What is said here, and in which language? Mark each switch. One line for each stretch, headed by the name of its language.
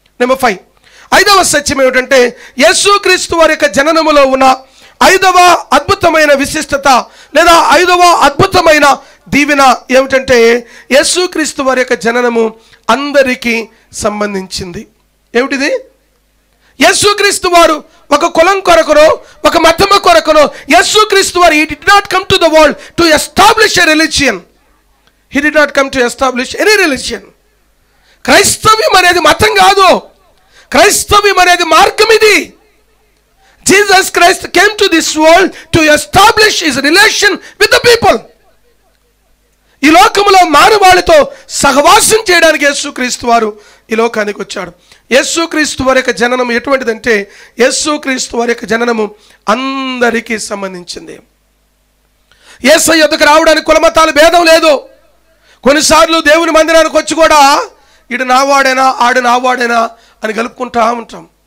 Telugu: Number 5, 5వ సత్యం ఏమిటంటే యేసుక్రీస్తు వారి యొక్క జననములో ఉన్న 5వ అద్భుతమైన విశిష్టత లేదా 5వ అద్భుతమైన దీవెన ఏమిటంటే యేసుక్రీస్తు వారి యొక్క జననము అందరికీ సంబంధించింది. ఏమిటిది? యేసుక్రీస్తు వారు ఒక కులం కొరకునో ఒక మతము కొరకునో యేసుక్రీస్తు వారు
English: he did not come to the world to establish a religion. He did not come to establish any religion.
Telugu: క్రైస్తవ్యం అనేది మతం కాదు. క్రైస్తవ్యం అనేది మార్గం. ఇది
English: Jesus Christ came to this world to establish his relation with the people.
Telugu: ఈ లోకములో మానవాళితో సహవాసం చేయడానికి యేసుక్రీస్తు వారు ఈ లోకానికి వచ్చాడు. యేసుక్రీస్తు వారి యొక్క జననం ఎటువంటిదంటే యేసుక్రీస్తు వారి యొక్క జననము అందరికీ సంబంధించింది. యేసయ్య యొద్దకు రావడానికి కులమతాలు భేదం లేదు. కొన్నిసార్లు దేవుని మందిరానికి వచ్చి కూడా ఈడు నావాడేనా ఆడు నావాడేనా అని కలుపుకుంటా ఉంటాం.